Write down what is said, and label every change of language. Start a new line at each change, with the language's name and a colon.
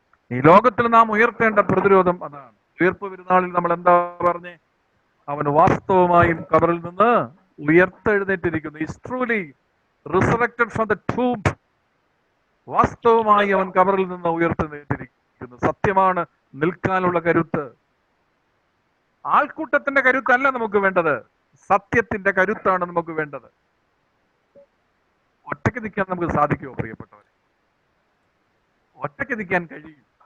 Malayalam: ഈ ലോകത്തിൽ നാം ഉയർത്തേണ്ട പ്രതിരോധം അതാണ്. ഉയർപ്പ് പെരുന്നാളിൽ നമ്മൾ എന്താ പറഞ്ഞേ? അവൻ വാസ്തവമായും കബറിൽ നിന്ന് ഉയർത്തെഴുന്നേറ്റിരിക്കുന്നു.
English: He is truly resurrected from the tomb.
Malayalam: വാസ്തവമായി അവൻ കബറിൽ നിന്ന് ഉയർത്തെഴുന്നേറ്റിരിക്കുന്നു. സത്യമാണ് നിൽക്കാനുള്ള കരുത്ത്. ആൾക്കൂട്ടത്തിന്റെ കരുത്തല്ല നമുക്ക് വേണ്ടത്, സത്യത്തിന്റെ കരുത്താണ് നമുക്ക് വേണ്ടത്. ഒറ്റയ്ക്ക് നിൽക്കാൻ നമുക്ക് സാധിക്കുമോ പ്രിയപ്പെട്ടവരെ? ഒറ്റയ്ക്ക് നിൽക്കാൻ കഴിയും.